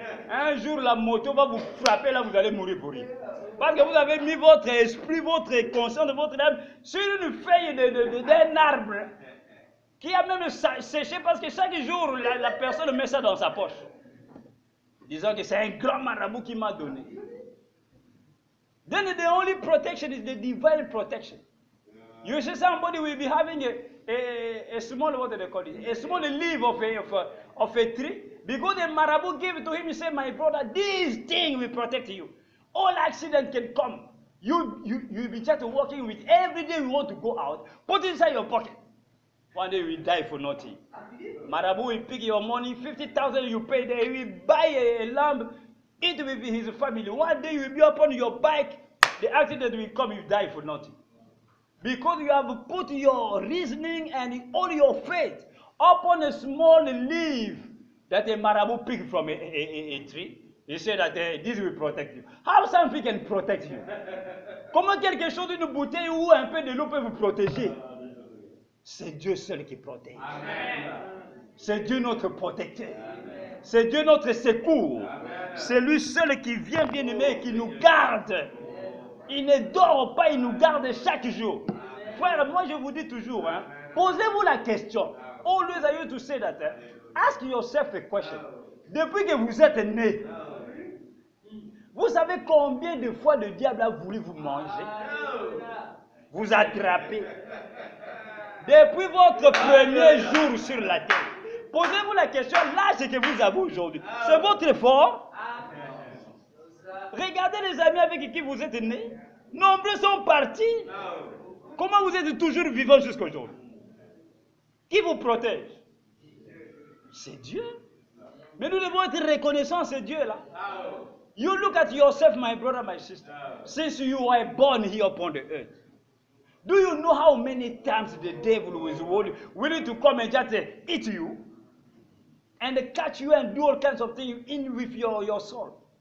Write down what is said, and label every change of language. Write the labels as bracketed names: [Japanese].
[French] Un jour, la moto va vous frapper, là, vous allez mourir pour rien. Parce que vous avez mis votre esprit, votre conscience, votre âme sur une feuille d'un arbre qui a même séché parce que chaque jour, la personne met ça dans sa poche. Disons que c'est un grand marabout qui m'a donné. [English] Then the only protection is the divine protection. You see, somebody will be having a small, what do they call it? A small leaf of a tree. Because the marabout gave it to him, he said, my brother, this thing will protect you. All accident can come. You'll be just walking with, every day you want to go out, put it inside your pocket. One day you will die for nothing. Marabout will pick your money, 50,000 you pay there, he will buy a lamb, eat with his family. One day you will be upon your bike, the accident will come, you die for nothing. Because you have put your reasoning and all your faith upon a small leaf that a marabout picked from a tree. He said that this will protect you. How something can protect you? [French] Comment quelque chose, une bouteille ou un peu de l'eau peut vous protéger? C'est Dieu seul qui protège. C'est Dieu notre protecteur. C'est Dieu notre secours. C'est lui seul qui vient bien aimer et qui nous garde. Il ne dort pas, il nous garde chaque jour. Frère, moi je vous dis toujours, posez-vous la question. [English] Always I used to say that, ask yourself a question. [French] Depuis que vous êtes né, vous savez combien de fois le diable a voulu vous manger, vous attraper. Depuis votre premier jour sur la terre, posez-vous la question, l'âge que vous avez aujourd'hui, c'est votre effort? Regardez les amis avec qui vous êtes nés. Nombreux sont partis. Comment vous êtes toujours vivants jusqu'à aujourd'hui? Qui vous protège? C'est Dieu. Mais nous devons être reconnaissants à ce Dieu-là. [English] You look at yourself, my brother, my sister. Since you were born here upon the earth. Do you know how many times the devil is willing to come and just eat you? And catch you and do all kinds of things in with your soul.